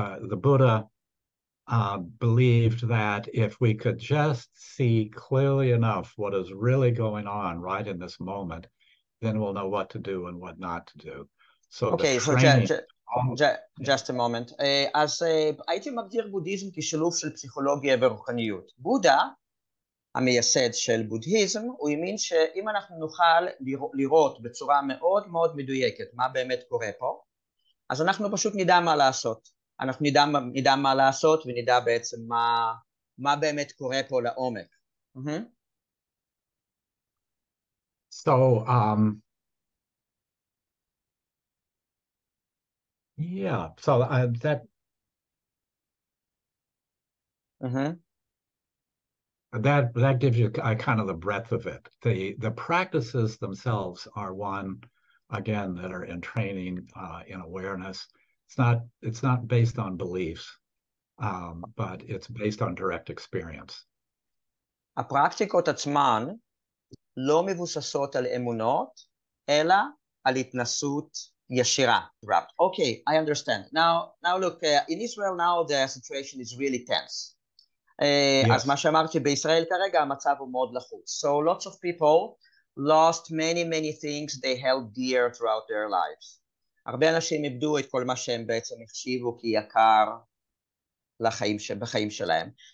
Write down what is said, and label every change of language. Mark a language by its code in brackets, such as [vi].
[en] The Buddha believed that if we could just see clearly enough what is really going on right in this moment, then we'll know what to do and what not to do. Okay, so just a moment. [he] אז הייתי מגדיר בודהיזם כשילוב של פסיכולוגיה ורוחניות. בודה, המייסד של בודהיזם, הוא האמין שאם אנחנו נוכל לראות בצורה מאוד מאוד מדויקת מה באמת קורה פה, אז אנחנו פשוט נדע מה לעשות. אנחנו נדע מה לעשות ונדע בעצם מה באמת קורה פה לעומק. [en] So, yeah, so that that gives you kind of the breadth of it. The practices themselves are one, again, that are in training, in awareness. It's not based on beliefs, but it's based on direct experience. [he] הפרקטיקות עצמן לא מבוססות על אמונות, אלא על התנסות ישירה. [en] Okay, I understand. Now look, in Israel now the situation is really tense. [he] אז מה שאמרתי, בישראל כרגע המצב הוא מאוד לחוץ. [en] So lots of people lost many things they held dear throughout their lives. [he] הרבה אנשים איבדו את כל מה שהם בעצם החשיבו כיקר בחיים שלהם.